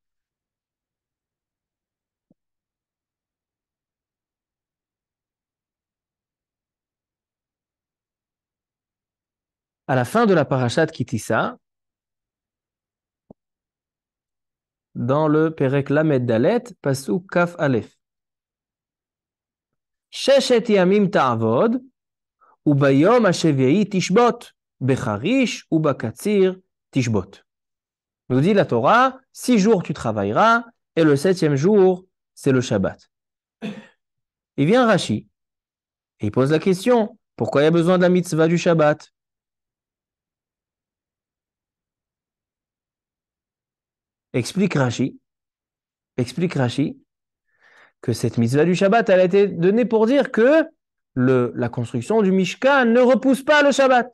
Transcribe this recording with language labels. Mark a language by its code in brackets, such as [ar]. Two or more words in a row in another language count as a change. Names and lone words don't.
[fr] À la fin de la [he] פרשת כי תשא, [fr] dans le [he] פרק למד דלת, פסוק כף אלף. ששת ימים תעבוד, וביום השביעי תשבות, בחריש ובקציר תשבות. [fr] Nous dit la Torah, 6 jours tu travailleras, et le 7e jour, c'est le Shabbat. Il vient Rashi, et il pose la question, pourquoi il y a besoin de la mitzvah du Shabbat? Explique Rashi que cette mitzvah du Shabbat, elle a été donnée pour dire que la construction du Mishkan ne repousse pas le Shabbat.